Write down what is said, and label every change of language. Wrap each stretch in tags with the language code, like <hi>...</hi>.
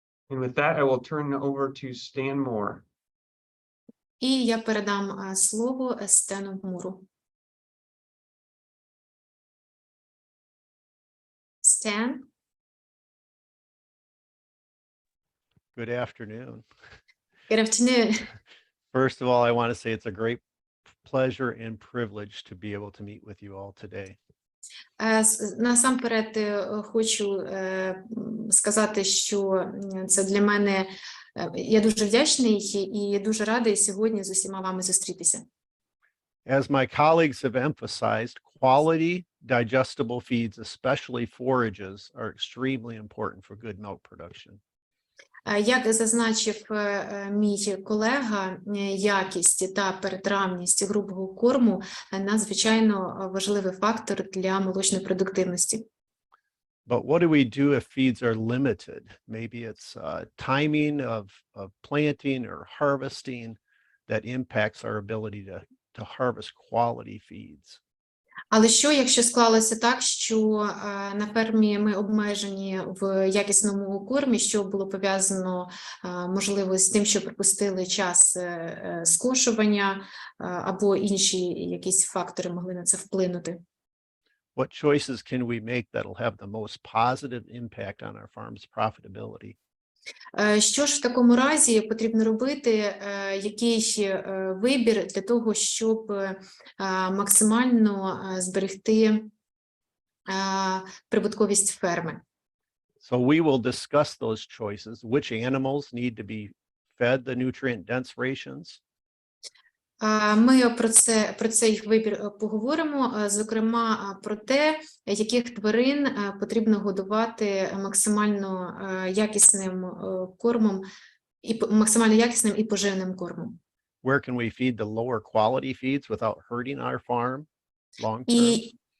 <en>And with that, I will turn over to Stan Moore.</en> <uk>І я передам слово Стену Муру.</uk> <en>Stan? Good afternoon. Good afternoon. First of all, I want to say it's a great pleasure and privilege to be able to meet with you all today.</en> <uk>Насамперед хочу сказати, що це для мене, я дуже вдячний і дуже радий сьогодні з усіма вами зустрітися.</uk> <en>As my colleagues have emphasized, quality digestible feeds, especially forages, are extremely important for good milk production.</en> <uk>Як зазначив мій колега, якість та перетравність грубого корму надзвичайно важливий фактор для молочної продуктивності.</uk> <en>But what do we do if feeds are limited? Maybe it's timing of planting or harvesting that impacts our ability to harvest quality feeds.</en> <uk>Але що, якщо склалося так, що на фермі ми обмежені в якісному кормі, що було пов'язано, можливо, з тим, що пропустили час скошування, або інші якісь фактори могли на це вплинути?</uk> <en>What choices can we make that'll have the most positive impact on our farm's profitability?</en> <uk>Що ж в такому разі потрібно робити, який вибір для того, щоб максимально зберегти прибутковість ферми?</uk> <en>So we will discuss those choices, which animals need to be fed the nutrient-dense rations.</en> <uk>Ми про цей вибір поговоримо, зокрема про те, яких тварин потрібно годувати максимально якісним кормом, максимально якісним і поживним кормом.</uk> <en>Where can we feed the lower quality feeds without hurting our farm long term?</en>